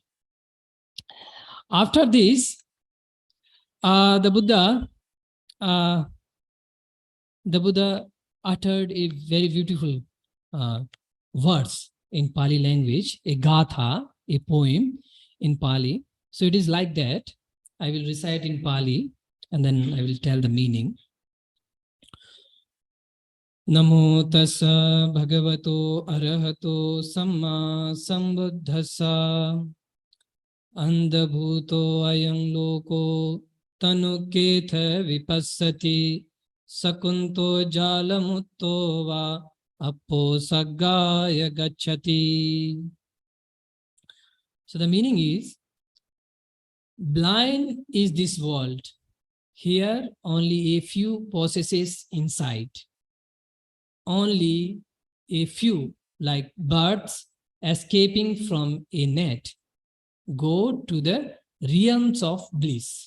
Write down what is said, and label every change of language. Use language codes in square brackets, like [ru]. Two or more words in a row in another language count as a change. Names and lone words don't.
[en] After this, the Buddha uttered a very beautiful words in Pali language, a gatha, a poem in Pali. So it is like that. I will recite in Pali and then I will tell the meaning. [pi] Namo tassa bhagavato arahato samma sambuddhassa andhabhuto ayam loko tanuketha vipassati sakunto jalamutto va appo saggaya gacchati. [en] So the meaning is, blind is this world. Here only a few possesses inside. Only a few, like birds escaping from a net, go to the realms of bliss.